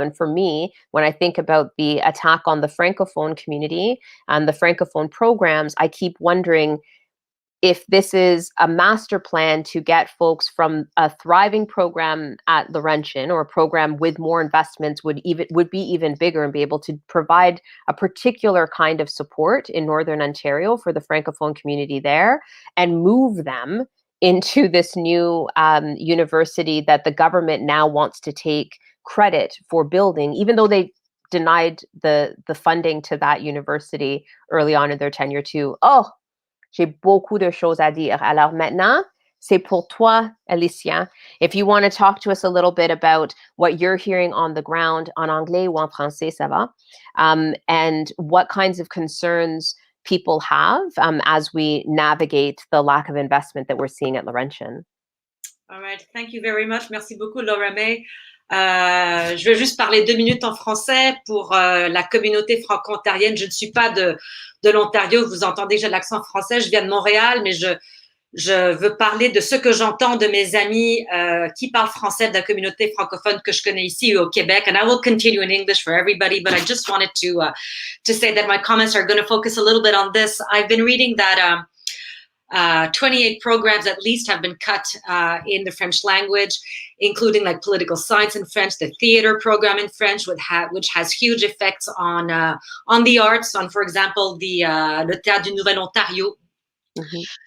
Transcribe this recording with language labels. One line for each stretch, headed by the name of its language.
English: And for me, when I think about the attack on the Francophone community and the Francophone programs, I keep wondering if this is a master plan to get folks from a thriving program at Laurentian, or a program with more investments would be even bigger and be able to provide a particular kind of support in Northern Ontario for the Francophone community there, and move them into this new university that the government now wants to take credit for building, even though they denied the funding to that university early on in their tenure too.
French: J'ai beaucoup de choses à dire. Alors maintenant, c'est pour toi, Alicia.
English: If you want to talk to us a little bit about what you're hearing on the ground,
French: en anglais ou en français, ça va,
English: and what kinds of concerns people have as we navigate the lack of investment that we're seeing at Laurentian. All right, thank you very much.
French: Merci beaucoup, Laura May. Je vais juste parler 2 minutes en français pour la communauté franco-ontarienne. Je ne suis pas de l'Ontario. Vous entendez que j'ai l'accent français. Je viens de Montréal, mais je veux parler de ce que j'entends de mes amis qui parlent français de la communauté francophone que je connais ici au Québec.
English: And I will continue in English for everybody, but I just wanted to say that my comments are going to focus a little bit on this. I've been reading that 28 programs at least have been cut in the French language, including like political science in French, the theater program in French, which has huge effects on the arts, on, for example, the Le Théâtre du Nouvel Ontario. Mm-hmm.